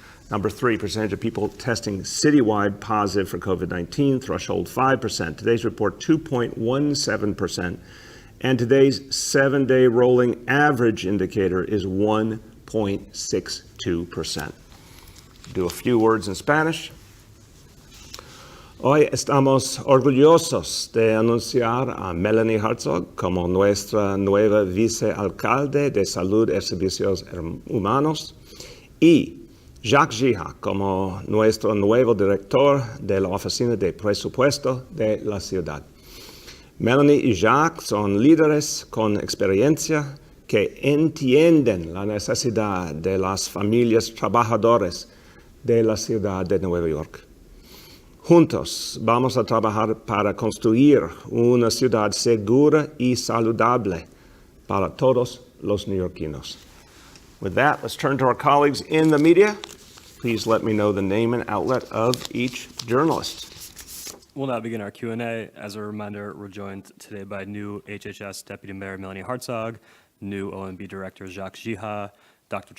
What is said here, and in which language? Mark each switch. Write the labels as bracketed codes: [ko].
[en] Number 3, percentage of people testing citywide positive for COVID-19, threshold 5%. Today's report, 2.17%. And today's 7-day rolling average indicator is 1.62%. Do a few words in Spanish. [es] Hoy estamos orgullosos de anunciar a Melanie Herzog como nuestra nueva vicealcalde de Salud y Servicios Humanos y Jacques Gija como nuestro nuevo director de la Oficina de Presupuesto de la ciudad. Melanie y Jacques son líderes con experiencia que entienden la necesidad de las familias trabajadoras de la ciudad de Nueva York. Juntos vamos a trabajar para construir una ciudad segura y saludable para todos los neoyorquinos. [en] With that, let's turn to our colleagues in the media. Please let me know the name and outlet of each journalist. We'll now begin our Q&A. As a reminder, we're joined today by new HHS Deputy Mayor Melanie Herzog, new OMB Director Jacques Gija, Dr.